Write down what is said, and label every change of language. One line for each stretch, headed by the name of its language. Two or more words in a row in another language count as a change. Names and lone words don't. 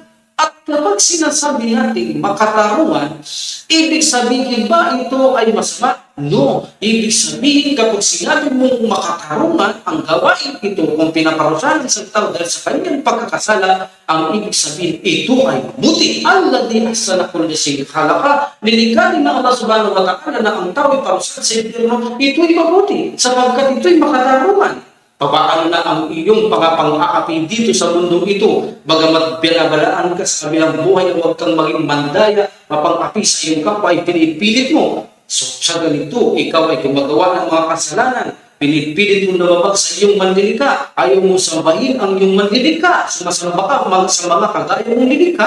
Filipino: At kapag sinasabi natin makatarungan, ibig sabihin ba ito ay masama? No. Ibig sabihin kapag sinabi mong makatarungan, ang gawain ito kung pinaparusahan sa tao dahil sa kanyang pagkakasala, ang ibig sabihin ito ay mabuti.
Arabic: الذي أحسن كل شيء خلقه.
Filipino: Nilikha din ng Allah
Arabic: سبحانه وتعالى
Filipino: na ang tao ay parusahan sa impyerno, ito ay mabuti sapagkat ito ay makatarungan. Papaano na ang iyong pang-aapi dito sa mundong ito, bagamat binabalaan ka sa kabilang buhay, huwag kang maging mandaya, mapang-api sa iyong kapwa ay pinipilit mo. So sa ganito, ikaw ay gumagawa ng mga kasalanan, pinipilit mo lumabag sa iyong manlilikha, ayaw mo sambahin ang iyong manlilikha, sumasamba ka sa mga kagaya mong lilikha.